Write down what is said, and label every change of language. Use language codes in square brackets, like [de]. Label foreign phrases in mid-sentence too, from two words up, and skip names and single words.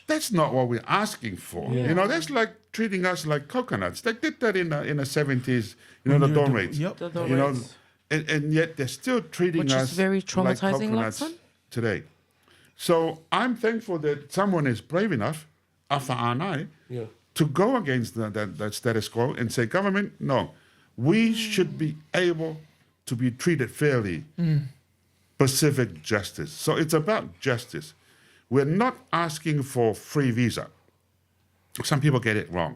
[en] That's not what we're asking for. That's like treating us like coconuts. They did that in the 70s, the dawn rates. Yep. The dawn You know, rates. and yet they're still treating Which us is very like traumatizing, coconuts Luxon. today. So I'm thankful that someone is brave enough, ʻOfa Anai, Yeah. to go against that status quo and say, government, no, we should be able to be treated fairly. Pacific justice. So it's about justice. We're not asking for free visa. Some people get it wrong.